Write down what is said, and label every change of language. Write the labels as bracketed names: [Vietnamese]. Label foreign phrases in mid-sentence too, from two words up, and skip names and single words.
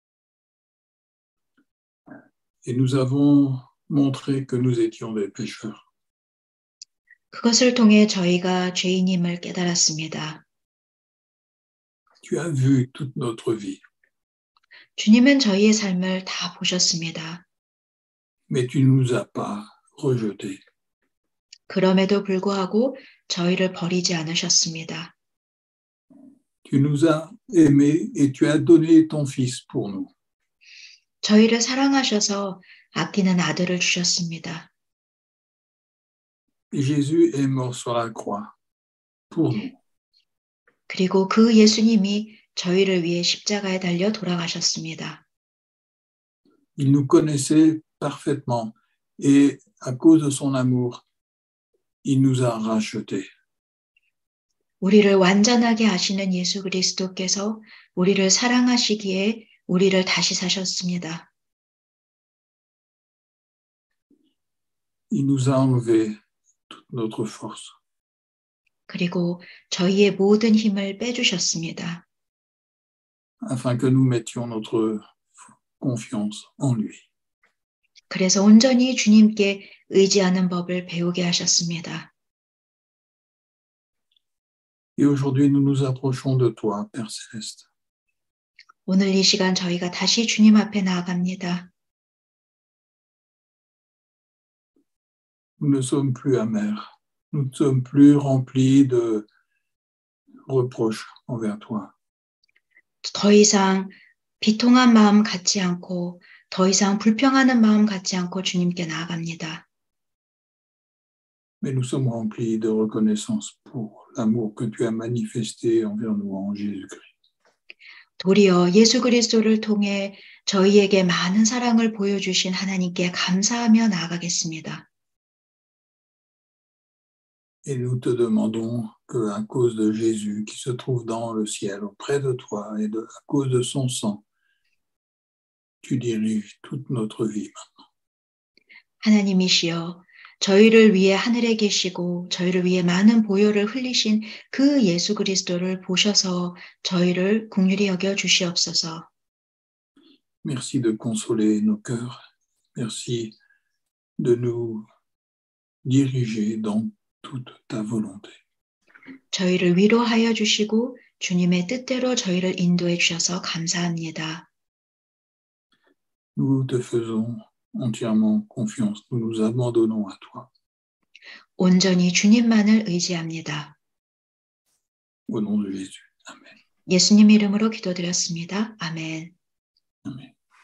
[French] Et nous avons montré que nous étions des pécheurs. [Korean] 그것을 통해 저희가 죄인임을 깨달았습니다. [French] Tu as vu toute notre vie, [Korean] 주님은 저희의 삶을 다 보셨습니다. [French] mais tu ne nous as pas rejetés. [Korean] 그럼에도 불구하고 저희를 버리지 않으셨습니다. [French] Tu nous as aimés et tu as donné ton Fils pour nous. [Korean] 저희를 사랑하셔서 아끼는 아들을 주셨습니다. [French] Et Jésus est mort sur la croix pour nous. [Korean] 그리고 그 예수님이 저희를 위해 십자가에 달려 돌아가셨습니다. [French] Il nous connaissait parfaitement et à cause de son amour, il nous a rachetés. [Korean] 우리를 완전하게 아시는 예수 그리스도께서 우리를 사랑하시기에 우리를 다시 사셨습니다. [French] Il nous a enlevé toute notre force. [Korean] 그리고 저희의 모든 힘을 빼주셨습니다. [French] Afin que nous mettions notre confiance en lui. [Korean] 그래서 온전히 주님께 의지하는 법을 배우게 하셨습니다. [French] Et aujourd'hui, nous nous approchons de toi, Père Céleste. [Korean] 오늘 이 시간 저희가 다시 주님 앞에 나아갑니다. [French] Nous ne sommes plus amers. Nous ne sommes plus remplis de reproches envers toi. [Korean] 더 이상 비통한 마음 갖지 않고 더 이상 불평하는 마음 갖지 않고 주님께 나아갑니다. [French] Mais nous sommes remplis de reconnaissance pour l'amour que tu as manifesté envers nous en Jésus-Christ. [Korean] 도리어 예수 그리스도를 통해 저희에게 많은 사랑을 보여주신 하나님께 감사하며 나아가겠습니다. [French] Et nous te demandons qu'à cause de Jésus qui se trouve dans le ciel auprès de toi et à cause de son sang, tu diriges toute notre vie. [Korean] 하나님이시여 저희를 위해 하늘에 계시고 저희를 위해 많은 보혈을 흘리신 그 예수 그리스도를 보셔서 저희를 긍휼히 여겨 주시옵소서. [French] Merci de consoler nos cœurs. Merci de nous diriger dans toute ta volonté. [Korean] 저희를 위로하여 주시고 주님의 뜻대로 저희를 인도해 주셔서 감사합니다. [French] Nous te faisons entièrement confiance. Nous nous abandonnons à toi. [Korean] 온전히 주님만을 의지합니다. [French] Au nom de Jésus. Amen. [Korean] 예수님 이름으로 기도드렸습니다. 아멘. [French] Amen.